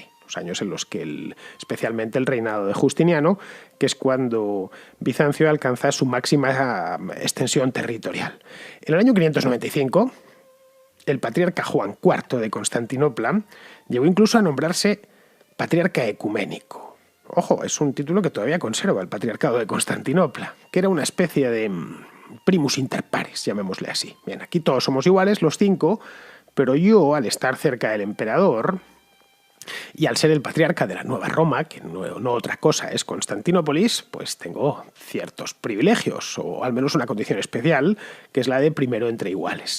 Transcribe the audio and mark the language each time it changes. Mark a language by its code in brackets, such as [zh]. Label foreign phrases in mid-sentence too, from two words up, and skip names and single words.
[es] los años en los que especialmente el reinado de Justiniano, que es cuando Bizancio alcanza su máxima extensión territorial. En el año 595, el patriarca Juan IV de Constantinopla llegó incluso a nombrarse patriarca ecuménico. Ojo, es un título que todavía conserva el patriarcado de Constantinopla, que era una especie de [la] primus inter pares, [es] llamémosle así. Bien, aquí todos somos iguales, los 5, pero yo, al estar cerca del emperador y al ser el patriarca de la Nueva Roma, que no otra cosa es Constantinópolis, pues tengo ciertos privilegios, o al menos una condición especial, que es la de primero entre iguales.